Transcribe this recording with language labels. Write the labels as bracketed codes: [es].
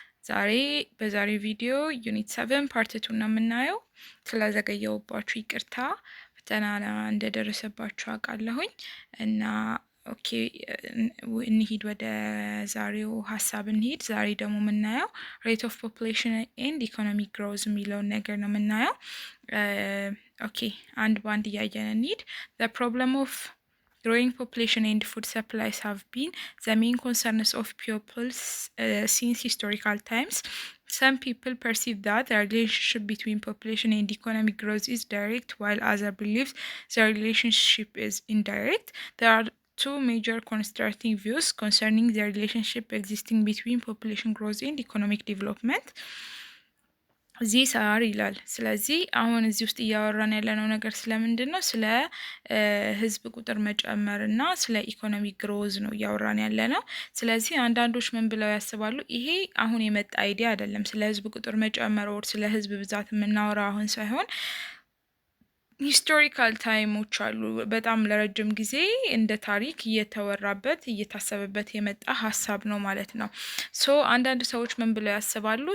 [am] ዛሬ በዛሬው ቪዲዮ ዩኒት 7 ፓርት 2 ነው የምናየው። ስለዘገየሁባችሁ ይቅርታ፣ ፈተና እንደደረሰባችሁ አውቃለሁኝ እና ኦኬ እንሂድ፣ ወደ ዛሬው ሀሳብ እንሂድ። ዛሬ ደግሞ የምናየው ሬት ኦፍ ፖፑሌሽን ኤንድ ኢኮኖሚክ ግሮዝ የሚለውን ነገር ነው የምናየው። ኦኬ አንድ በአንድ እያየን እንሂድ። [en] the problem of growing population and food supplies have been the main concerns of pupils since historical times. Some people perceive that the relationship between population and economic growth is direct, while others believe the relationship is indirect. There are two major constructing views concerning the relationship existing between population growth and economic development. [am] ዚስ አር ይላል። ስለዚህ አሁን እዚህ ውስጥ እያወራን ያለነው ነገር ስለምንድን ነው? ስለ ህዝብ ቁጥር መጨመር እና ስለ ኢኮኖሚ ግሮዝ ነው እያወራን ያለነው። ስለዚህ አንዳንዶች ምን ብለው ያስባሉ? ይሄ አሁን የመጣ አይዲያ አይደለም። ስለ ህዝብ ቁጥር መጨመር ወር ስለ ህዝብ ብዛት የምናወራ አሁን ሳይሆን ሂስቶሪካል ታይሞች አሉ። በጣም ለረጅም ጊዜ እንደ ታሪክ እየተወራበት እየታሰበበት የመጣ ሀሳብ ነው ማለት ነው። ሶ አንዳንድ ሰዎች ምን ብለው ያስባሉ?